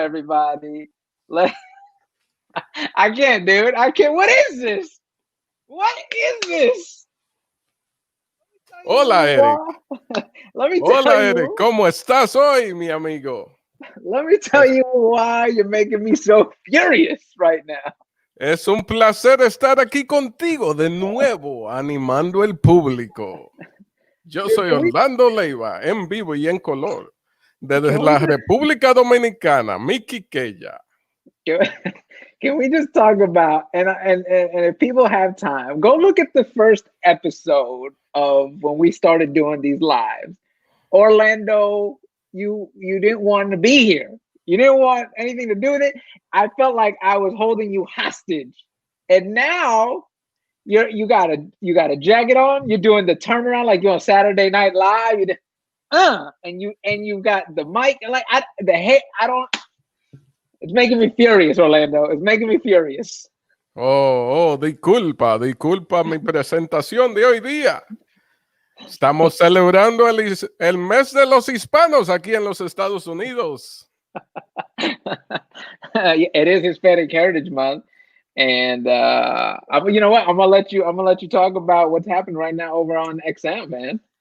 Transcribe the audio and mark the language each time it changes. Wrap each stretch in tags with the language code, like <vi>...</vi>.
<en>Everybody, like, I can't, dude. I can't. What is this? What is this?</en> <es>Hola, Eric.</es> <en>Let me tell</en> <es>Hola, Eric.</es> <en>you.</en> <es>¿Cómo estás hoy, mi amigo?</es> <en>Let me tell you why you're making me so furious right now.</en> <es>Es un placer estar aquí contigo de nuevo, animando el público. Yo soy Orlando Leyba, en vivo y en color, desde la República Dominicana, mi Quiqueya.</es> <en>Can we just talk about, and if people have time, go look at the first episode of when we started doing these lives. Orlando, you didn't want to be here. You didn't want anything to do with it. I felt like I was holding you hostage. And now you got a jacket on, you're doing the turnaround like you're on Saturday Night Live. And you got the mic, and like it's making me furious, Orlando. It's making me furious.</en> <es>Disculpa mi presentación de hoy día. Estamos celebrando el mes de los hispanos aquí en los Estados Unidos.</es> <en>It is Hispanic Heritage Month, and you know what? I'm gonna let you talk about what's happening right now over on XM, man.</en>